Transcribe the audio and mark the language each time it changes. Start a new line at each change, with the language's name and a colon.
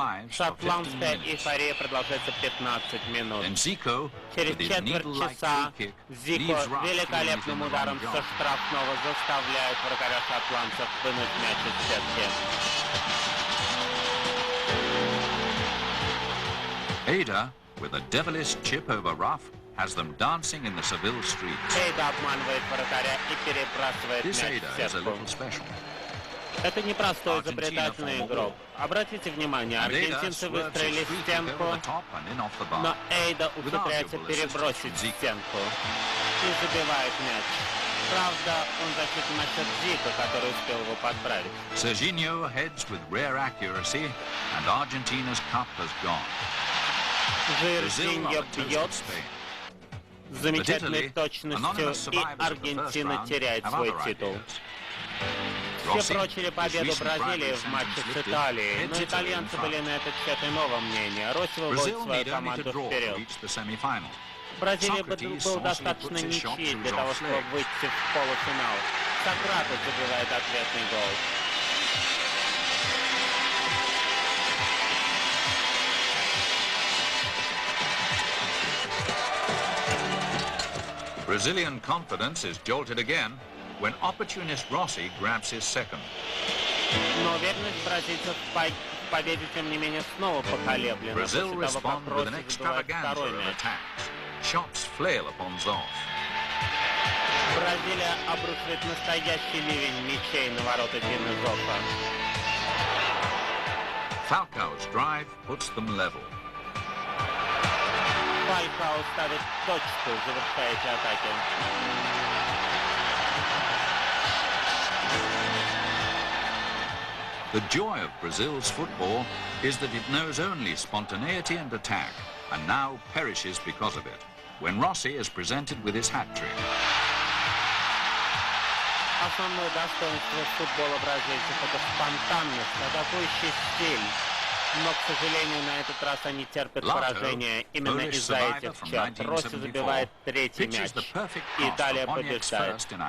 Russian: Шотландская эйфория продолжается 15 минут. Через четверть часа Зико великолепным ударом со штрафного заставляет вратаря шотландцев вынуть мяч из сетки.
English: Ada, with a devilish chip over rough, has them dancing in the Seville streets.
Russian: Эйда обманывает вратаря и перебрасывает мяч в сетку. Это непростой изобретательный игрок. Обратите внимание, аргентинцы выстроили стенку, но Эйда ухитряется перебросить стенку и забивает мяч. Правда, он защитит насчет Зика, который успел его подправить.
English: Serginho heads with rare accuracy, and Argentina's cup has gone.
Russian: Жирзиньо бьет с замечательной точностью, и Аргентина теряет свой титул. Все прочили победу Бразилии в матче с Италией, но итальянцы были на этот счет иного мнения. Росси выводит свою команду вперед. Бразилии был достаточно ничьи для того, чтобы выйти в полуфинал. Сократов забивает ответный гол.
English: Brazilian confidence is jolted again when opportunist Rossi grabs his second.
Russian: Но уверенность бразильцев в победе, тем не менее, снова поколеблена.
English: Brazil respond with an extravaganza of attacks. Shots flail upon Zoff.
Russian: Бразилия обрушивает настоящий ливень мячей на ворота Дины Зоффа.
English: Falcao's drive puts them level.
Russian: Фалькао ставит точку, завершая эти атаки.
English: The joy of Brazil's football is that it knows only spontaneity and attack, and now perishes because of it, when Rossi is presented with his hat-trick.
Russian: Основное достоинство футбола бразильцев — это спонтанность, атакующий стиль. Но, к сожалению, на этот раз они терпят поражение именно из-за этих черт. Росси забивает третий мяч, и Италия побеждает.